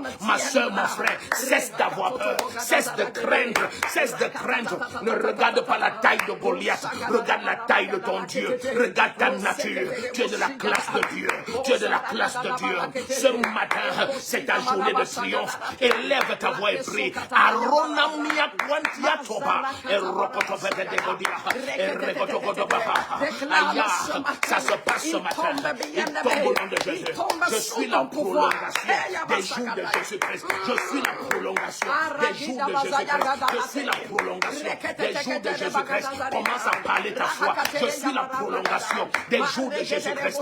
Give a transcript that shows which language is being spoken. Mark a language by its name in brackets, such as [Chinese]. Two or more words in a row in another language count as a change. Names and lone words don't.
[French] Ma soeur, mon frère, cesse d'avoir peur, cesse de craindre, cesse de craindre. Ne regarde pas la taille de Goliath, regarde la taille de ton Dieu, regarde ta nature. Tu es de la classe de Dieu, tu es de la classe de Dieu. Ce matin, c'est ta journée de triomphe. Élève ta voix et prie. Aronamia Quantia Toba, et Rokotobe de Godia, et Rekotogodoba. Aïe, ça se passe ce matin. Il tombe au nom de Jésus. Je suis la prolongation des jours de Jésus-Christ. Je suis la prolongation des jours de Jésus-Christ. Je suis la prolongation des jours de Jésus-Christ. Commence à parler ta foi. Je suis la prolongation des jours de Jésus-Christ.